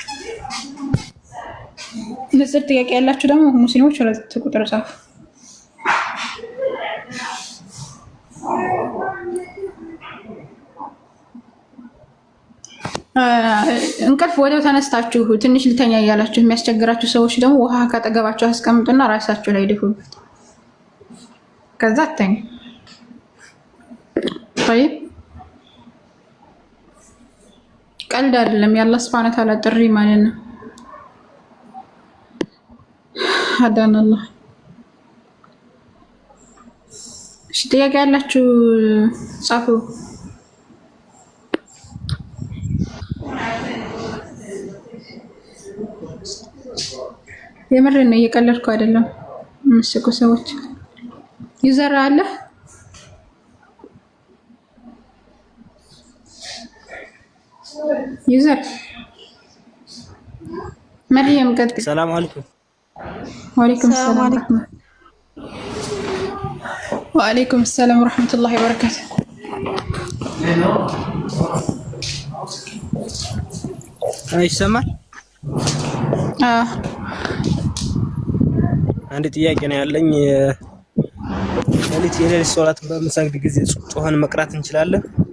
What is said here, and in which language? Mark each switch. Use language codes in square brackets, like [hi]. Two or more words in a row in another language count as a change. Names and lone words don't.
[am] ንጽር ጥያቄ ያላችሁ ደግሞ ሙስሊሞች 2 ቁጥር ጻፉ። እንቅልፍ ወዲያው ተነስታችሁ ትንሽ ልተኛ እያላችሁ የሚያስቸግራችሁ ሰዎች ደግሞ ውሃ ካጠገባችሁ አስቀምጡና ራሳችሁ ላይ ድፉበት። ከዛ ተኝ طيب ቀልድ አይደለም። የአላህ [ar] سبحانه وتعالى [am] ጥሪ ማለት ነው። [ar] هدانا الله [am] እሺ ጥያቄ ያላችሁ ጻፉ። የምሬን ነው እየቀለድኩ አይደለም። ምስቁ ሰዎች ዩዘር አለ ዩዘር مريم قد [ar] السلام عليكم. وعليكم السلام ورحمة وعليكم السلام ورحمة الله وبركاته. [am] ይሰማል? አንድ ጥያቄ ነው ያለኝ። የሌሊት ሶላት በምሰግድ ጊዜ ጾህን መቅራት እንችላለን?